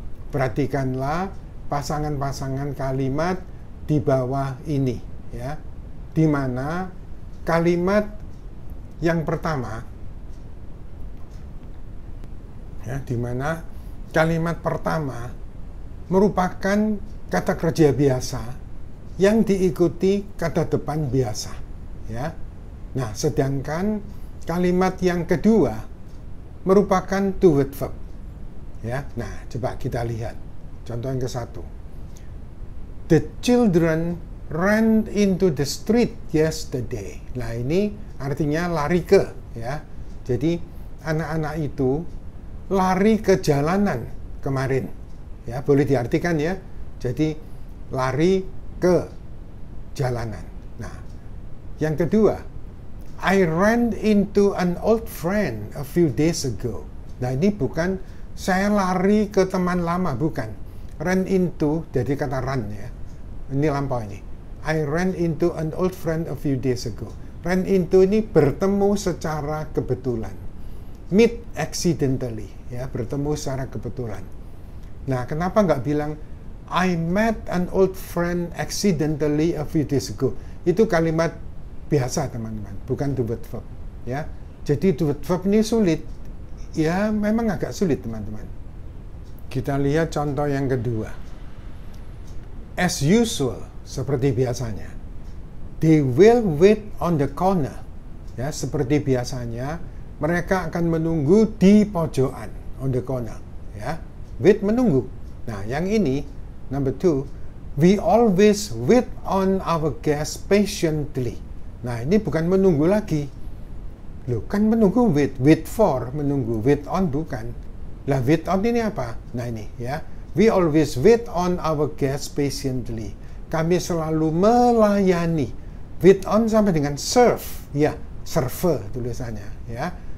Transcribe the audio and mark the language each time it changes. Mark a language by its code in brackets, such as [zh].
[id] Perhatikanlah pasangan-pasangan kalimat di bawah ini, ya, di mana kalimat yang pertama, ya, di mana kalimat pertama merupakan kata kerja biasa yang diikuti kata depan biasa, ya. Nah, sedangkan kalimat yang kedua merupakan to word verb, ya. Nah, coba kita lihat contoh yang ke-1. [en] The children ran into the street yesterday. [id] Nah, ini artinya lari ke, ya. Jadi anak-anak itu lari ke jalanan kemarin, ya, boleh diartikan, ya. Jadi lari ke jalanan. Nah, yang kedua, [en] I ran into an old friend a few days ago. [id] Nah, ini bukan saya lari ke teman lama, bukan. Ran into jadi kata run, ya. Ini lampau ini. [en] I ran into an old friend a few days ago. [id] Ran into ini bertemu secara kebetulan. [en] Meet accidentally, [id] ya, bertemu secara kebetulan. Nah, kenapa nggak bilang [en] I met an old friend accidentally a few days ago? [id] Itu kalimat biasa, teman-teman, bukan to word verb, ya. Jadi to word verb ini sulit, ya, memang agak sulit, teman-teman. Kita lihat contoh yang kedua. [en] As usual, [id] seperti biasanya. [en] They will wait on the corner. [id] Ya, seperti biasanya, mereka akan menunggu di pojokan, [en] on the corner, [id] ya. [en] Wait, [id] menunggu. Nah, yang ini [en] number 2, we always wait on our guests patiently. [id] Nah, ini bukan menunggu lagi. Loh, kan menunggu wait for, menunggu, wait on bukan. Lah, wait on ini apa? Nah, ini, ya. [en] We always wait on our guests patiently. [id] Kami selalu melayani. Wait on sampai dengan serve, ya, server tulisannya, ya.